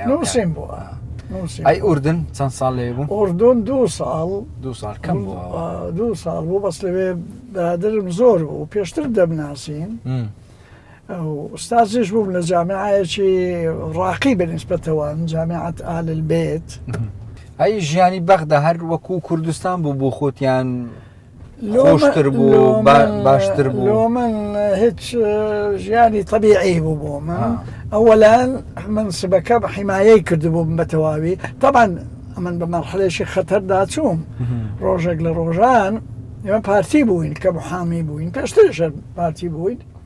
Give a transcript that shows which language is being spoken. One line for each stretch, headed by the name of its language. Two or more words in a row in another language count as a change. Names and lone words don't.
Central Kurdish: نووسین بووە ئەی ئوردن چەند ساڵ لێ بوو ئوردن 2 ساڵ 2 ساڵ کەم بوو 2 ساڵ بوو بەس لەوێ برادرم زۆر بوو پێشتر دەبناسین وأستاذ بوو لە جامعەیەکی ڕاقی بەنسبەتەوە جامعة آل البيت. ئەی ژیانی بەغدا هەر وەکو کوردستان بوو بۆ خۆتیان خۆشتر بوو باشتر بوو؟ لۆ من هیچ ژیانی طبیعی بوو بۆ من. ئەوەلان منسبەکە بە حیمایەی کردبووم بە تەواوی. طبعا ئەمن بە مەرحلەیەکی خەتەردا چووم. ڕۆژێک لە ڕۆژان ئێمە پارتی بووین کە محامی بووین، پێشترش پارتی بووین.